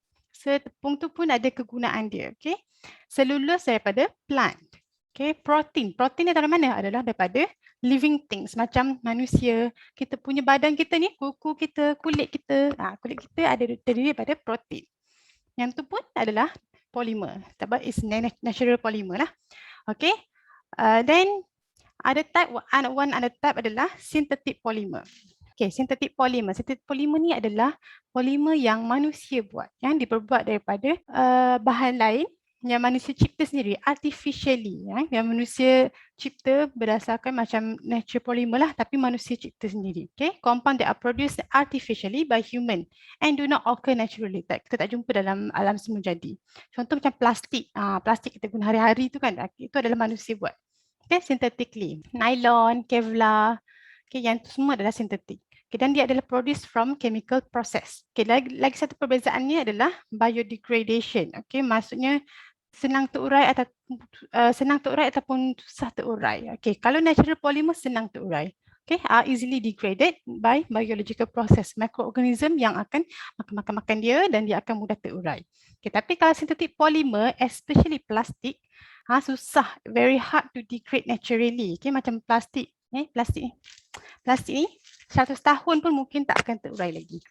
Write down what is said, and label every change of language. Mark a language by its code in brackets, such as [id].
[ms] So tepung tu pun ada kegunaan dia. Okay. Selulose daripada plant. Okay. Protein. Protein dari mana? Adalah daripada living things. Macam manusia. Kita punya badan kita ni, kuku kita, kulit kita. Kulit kita ada terdiri daripada protein. Yang tu pun adalah polymer. Sebab [en] it's natural polymer [ms] lah. Okay. Then other type, [en] one other type [ms] adalah synthetic polymer. Okay, synthetic polymer. Synthetic polymer ni adalah polimer yang manusia buat, yang diperbuat daripada bahan lain yang manusia cipta sendiri, artificially. Yang manusia cipta berdasarkan macam natural polymer lah, tapi manusia cipta sendiri. [en] Okay, compound that are produced artificially by human and do not occur naturally. [ms] Kita tak jumpa dalam alam semula jadi. Contoh macam plastik. Plastik kita guna hari-hari tu kan, itu adalah manusia buat. Okay, synthetically. Nylon, Kevlar, okay, yang itu semua adalah sintetik. Okay, dan dia adalah [en] produced from chemical process. [ms] Okay, lagi satu perbezaannya adalah biodegradation. Okay, maksudnya senang terurai ataupun susah terurai. Okay, kalau natural polymer senang terurai. [en] Okay, are easily degraded by biological process. [ms] Mikroorganism yang akan makan dia dan dia akan mudah terurai. Okay, tapi kalau synthetic polymer, especially plastik, susah, [en] very hard to degrade naturally. [ms] Okay, macam plastik. Plastik ni 100 tahun pun mungkin tak akan terurai lagi.